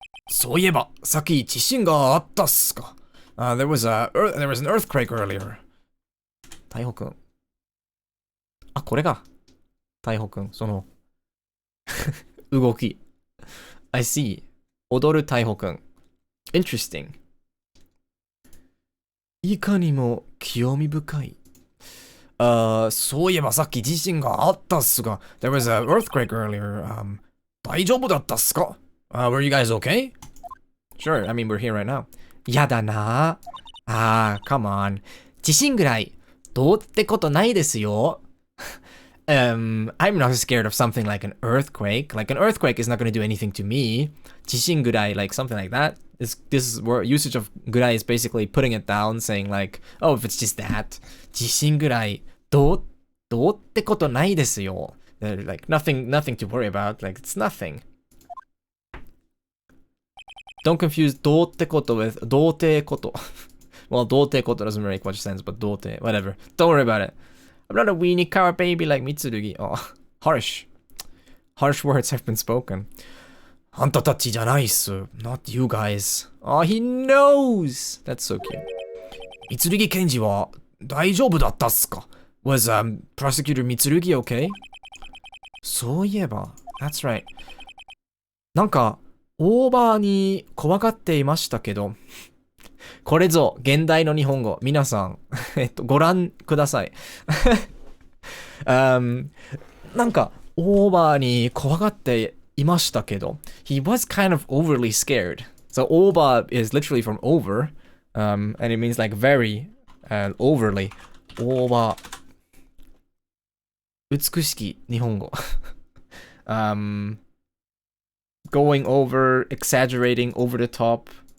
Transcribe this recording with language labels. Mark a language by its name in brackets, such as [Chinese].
[Japanese] そういえば、さっき地震があったっすか? [English] There was an earthquake earlier. [Japanese] 大穂くん。あ、これが。大穂くん、その動き。 I see. 踊る大穂くん。 Interesting. いかにも興味深い。そういえばさっき地震があったっすが。 [English] There was an earthquake earlier. 大丈夫だったっすか? Were you guys okay? Sure, I mean we're here right now. [Japanese] やだなあ。 come on. 地震ぐらいどうってことないですよ。 [English] I'm not scared of something like an earthquake. Like an earthquake is not going to do anything to me. 地震ぐらい, like something like that. This word usage of ぐらい is basically putting it down, saying like, oh, if it's just that. 地震ぐらいどうってことないですよ. Like nothing to worry about. Like it's nothing. Don't confuse どうってこと with どうてこと。 Well, どうてこと doesn't make much sense, but どうて whatever. Don't worry about it. I'm not a weenie car baby like Mitsurugi. Oh, harsh. Harsh words have been spoken. あんたたちじゃないっす. Not you guys. Oh, he knows. That's so cute. Mitsurugi Kenji は大丈夫だったっすか? Was Prosecutor Mitsurugi okay? [Japanese] そういえば、 That's right. なんか、オーバーに怖がっていましたけど、これぞ現代の日本語。皆さん、ご覧ください。 [English] なんか、オーバーに怖がっていましたけど、 he was kind of overly scared. So, over is literally from over, and it means like very, overly. [Japanese] オーバー。美しき日本語。 [English] going over, exaggerating, over the top.